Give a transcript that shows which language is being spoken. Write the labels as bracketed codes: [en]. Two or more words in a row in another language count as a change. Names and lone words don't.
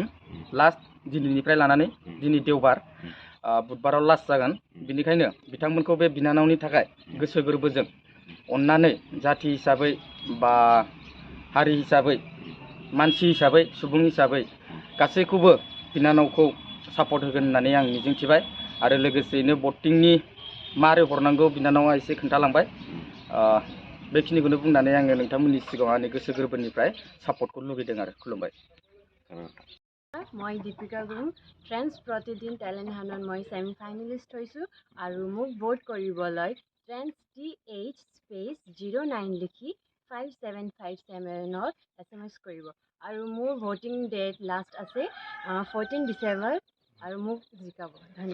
[brx] लास्ट दिनैनिफ्राय लानानै दिनै देवबार बुधबाराव लास्ट जागोन बिनिखायनो बिथांमोनखौ बे बिनानावनि थाखाय गोसो गोरबोजों अननानै जाथि हिसाबै बा हारि हिसाबै मानसि हिसाबै सुबुं हिसाबै गासैखौबो बिनानावखौ सापर्ट होगोन होननानै आं मिजिंथिबाय आरो लोगोसेयैनो भटिंनि मारै हरनांगौ बिनानावा एसे खोन्थालांबाय बेखिनिखौनो बुंनानै आङो नोंथांमोननि सिगाङाव आंनि गोसो गोरबोनिफ्राय सापर्टखौ लुगैदों आरो खुलुमबाय [as] মই দীপিকা গুৰুং ট্ৰেন্স প্ৰতিদিন [en] talent hunt [as] মই [en] semi finalist [as] হৈছোঁ আৰু মোক ভোট কৰিবলৈ ট্ৰেন্স TH স্পেচ 09 লিখি 5757ত SMS কৰিব আৰু মোৰ [en] voting date last [as] আছে 14 ডিচেম্বৰ আৰু মোক জিকাব ধন্যবাদ